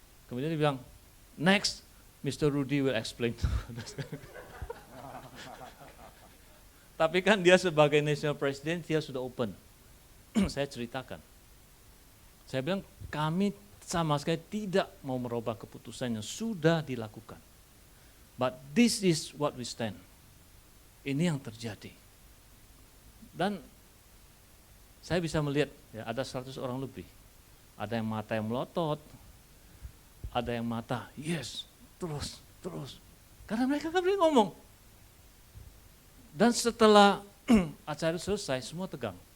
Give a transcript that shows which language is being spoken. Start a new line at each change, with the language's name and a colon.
Indonesian: Kemudian dia bilang,
English: next Mr. Rudy will explain.
Indonesian: Tapi kan dia sebagai national president dia sudah open. Saya ceritakan. Saya bilang kami sama sekali tidak mau merubah keputusan yang sudah dilakukan.
English: But this is what we stand.
Indonesian: Ini yang terjadi. Dan saya bisa melihat ya, ada 100 orang lebih. Ada yang mata yang melotot, ada yang mata yes, terus. Karena mereka kan boleh ngomong. Dan setelah acara selesai semua tegang.